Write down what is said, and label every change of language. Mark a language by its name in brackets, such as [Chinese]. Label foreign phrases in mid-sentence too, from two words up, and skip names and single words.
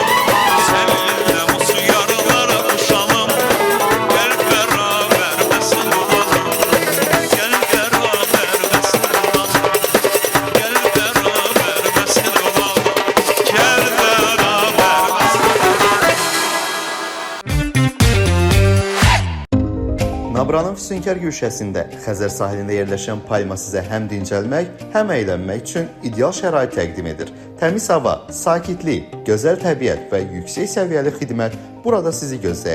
[Turkish] Seninle mutlu yarınları koşalım, gel beraber mesut olalım. Gel beraber mesut olalım. Gel beraber mesut olalım. Gel beraber [Azerbaijani] Nabranın Füsunkar güşəsində Xəzər sahilində yerləşən Palma sizə həm dincəlmək, həm əylənmək üçün ideal şərait təqdim edir. Təmiz hava, sakitlik, gözəl təbiət və yüksək səviyyəli xidmət burada sizi gözləyir.